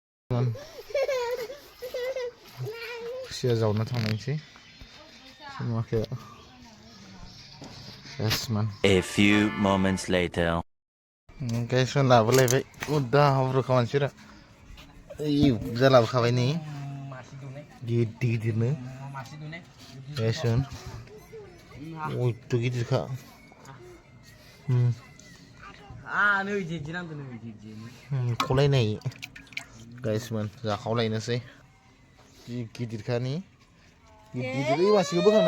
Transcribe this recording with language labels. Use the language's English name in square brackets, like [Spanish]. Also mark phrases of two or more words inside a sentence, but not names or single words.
[Bodo] खुसिया जावनो थांनायसै नुवाखै गाइसमोन [English] A few moments later. [Bodo] गाइसमोन लाबोलायबाय उदा हाब्रुखा मानसिफोरा ओइ बुरजा लाबोखाबाय नै गिदिर गिदिरनो गाइसमोन अयथ' गिदिरखा खलायनाय गाइसमोन जाखावलायनोसै गिदिरखानि गिदिर मानसिखौ बोखांनाय